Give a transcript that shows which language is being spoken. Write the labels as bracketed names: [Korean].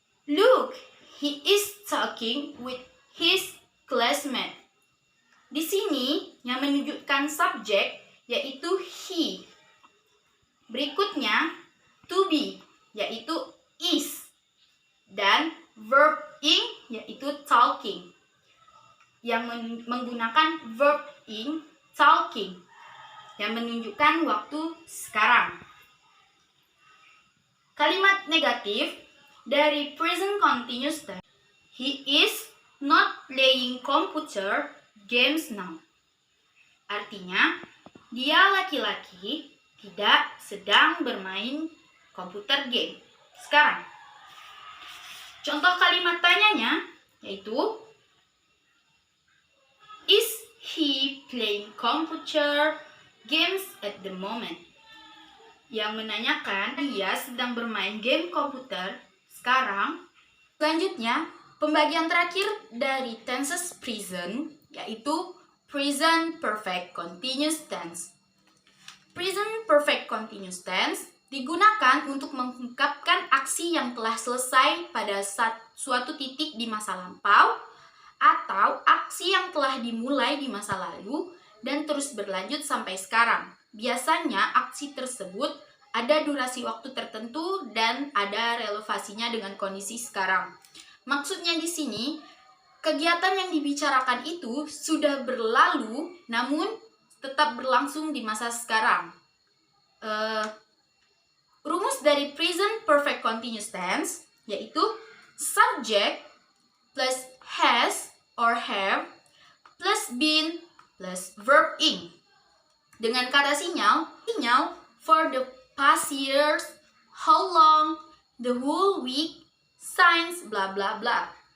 [English] Look, he is talking with his classmate. [Indonesian] Di sini yang menunjukkan subjek yaitu he. Berikutnya to be yaitu is dan verb in yaitu talking. Yang menggunakan verb in talking yang menunjukkan waktu sekarang. Kalimat negatif dari present continuous tense. [English] He is not playing computer games now. [Indonesian] Artinya, dia laki-laki tidak sedang bermain komputer game sekarang. Contoh kalimat tanyanya yaitu [English] is he playing computer games at the moment? [Indonesian] Yang menanyakan dia sedang bermain game komputer sekarang. Selanjutnya, pembagian terakhir dari tenses present yaitu present perfect continuous tense. Present perfect continuous tense digunakan untuk mengungkapkan aksi yang telah selesai pada suatu titik di masa lampau atau aksi yang telah dimulai di masa lalu dan terus berlanjut sampai sekarang. Biasanya aksi tersebut ada durasi waktu tertentu dan ada relevasinya dengan kondisi sekarang. Maksudnya di sini, kegiatan yang dibicarakan itu sudah berlalu namun tetap berlangsung di masa sekarang. Rumus dari [English] present perfect continuous tense [Indonesian] yaitu [English] subject plus has or have plus been plus verb ing. [Indonesian] Dengan kata sinyal [English] for the past years, how long, the whole week, since, bla bla bla.